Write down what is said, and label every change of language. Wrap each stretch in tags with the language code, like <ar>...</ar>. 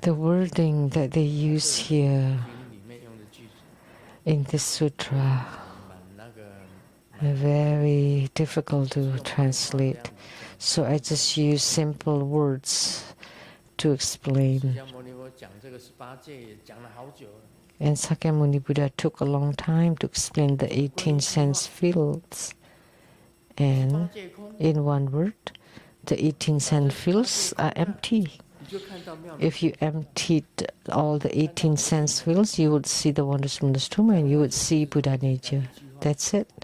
<en>The wording that they use here</en> <zh>经里面用的句子，</zh> <en>in this sutra</en> <zh>蛮那个，</zh> <en>are very difficult to translate. So I just use simple words to</en> <zh>释</zh> <en>explain.</en> <zh>迦牟尼佛讲这个18戒也讲了好久了。</zh> <en>And Sakyamuni Buddha took a long time to explain the 18 sense fields. And</en> <zh>18戒空，</zh> <en>in one word, the 18 sense fields are empty.</en> <zh>你就看到妙</zh> <en>If you emptied all the 18 sense fields, you would see the wondrous Buddha's tomb and you would see Buddha nature. That's it.</en>